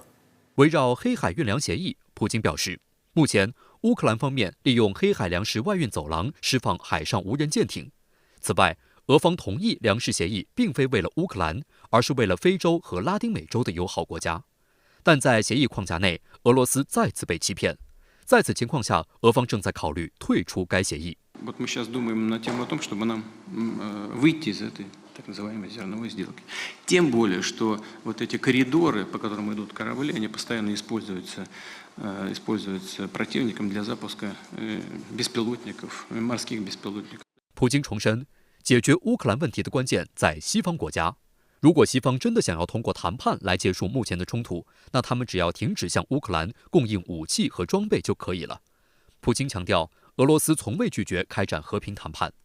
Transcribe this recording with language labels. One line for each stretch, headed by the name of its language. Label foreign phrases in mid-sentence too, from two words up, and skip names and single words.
Chinese: 围绕黑海运粮协议，普京表示，目前乌克兰方面利用黑海粮食外运走廊释放海上无人舰艇。此外，俄方同意粮食协议并非为了乌克兰，而是为了非洲和拉丁美洲的友好国家。但在协议框架内，俄罗斯再次被欺骗。在此情况下，俄方正在考虑退出该协议。
Russian: так называемой зерновой сделки. Тем более, что вот эти коридоры, по которым идут корабли, они постоянно используются противником для запуска беспилотников, морских беспилотников.
Chinese: 普京重申，解决乌克兰问题的关键在西方国家。如果西方真的想要通过谈判来结束目前的冲突，那他们只要停止向乌克兰供应武器和装备就可以了。普京强调，俄罗斯从未拒绝开展和平谈判。